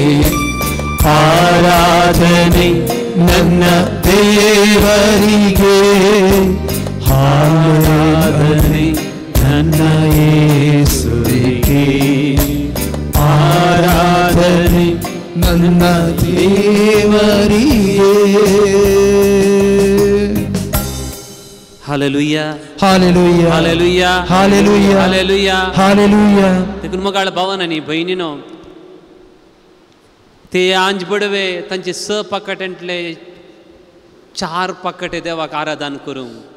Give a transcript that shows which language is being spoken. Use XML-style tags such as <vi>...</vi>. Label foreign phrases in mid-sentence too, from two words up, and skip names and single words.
<kn>ಆರಾಧನೆ ನನ್ನ ದೇವರಿಗೆ, ಆರಾಧನೆ ನನ್ನ ಯೇಸುವಿಗೆ, ನನ್ನ ದೇವರಿಗೆ.</kn> <kok>हालेलुया हालेलुया हालेलुया हालेलुया हालेलुया हालेलुया. देखून मगाळ भावान आनी भयणीनो, ते आंज बडवे तांचे 6 पाकट्यांतले 4 पाकटे देवाक आराधन करूंक.</kok>